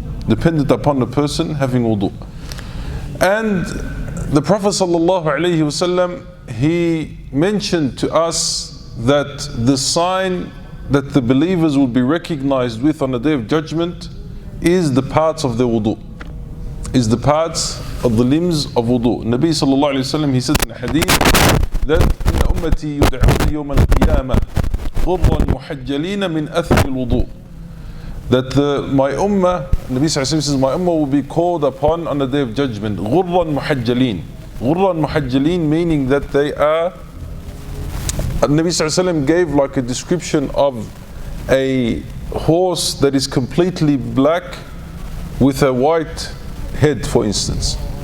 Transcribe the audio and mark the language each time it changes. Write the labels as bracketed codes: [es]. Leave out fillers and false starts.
[en] Dependent upon the person having wudu. And the Prophet ﷺ, he mentioned to us that the sign that the believers will be recognized with on the Day of Judgment is the parts of the wudu. Is the parts of the limbs of wudu. Nabi ﷺ, he said in a hadith that [ar] إِنَّ أُمَّتِي يُدْعَوْنَ يَوْمَ الْقِيَامَةِ غُرًّا مُحَجَّلِينَ مِنْ أَثْرِ الْوُضُوءِ. [en] That my ummah, Nabi sallallahu alayhi wa sallam says, my ummah will be called upon on the Day of Judgment. [ar] غُرًّا مُحَجَّلِينَ. غُرًّا مُحَجَّلِينَ, [en] meaning that they are, Nabi sallallahu alayhi wa sallam gave like a description of a horse that is completely black with a white head, for instance.